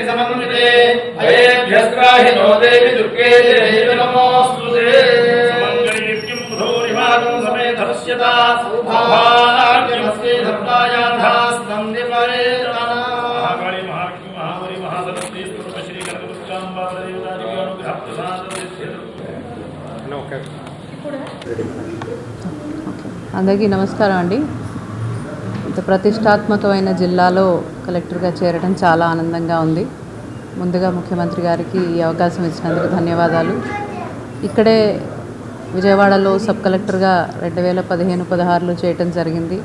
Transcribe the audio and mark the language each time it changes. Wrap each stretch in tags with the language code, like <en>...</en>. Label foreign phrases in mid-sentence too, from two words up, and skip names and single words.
<sa>समन्विते अयेभ्यस्त्राहिनो देवी दुर्गे देवी नमोस्तुते समङ्गलीप्यं भूरिमादं समेधस्यता सौभाग्यमस्ते धर्मायाधास्तं दिवरेतना महाकाली महालक्ष्मी महावरी महासरस्वती स्वरूप श्री कनकदुर्गांबा देवतादिव्य अनुग्रह प्रसाद सिद्धिर्भवतु।</sa> <te>అందరికీ నమస్కారం అండి. ఇంత ప్రతిష్టాత్మకమైన జిల్లాలో కలెక్టర్గా చేరడం చాలా ఆనందంగా ఉంది. ముందుగా ముఖ్యమంత్రి గారికి ఈ అవకాశం ఇచ్చినందుకు ధన్యవాదాలు. ఇక్కడే విజయవాడలో సబ్ కలెక్టర్గా 2015-16లో చేయటం జరిగింది.</te>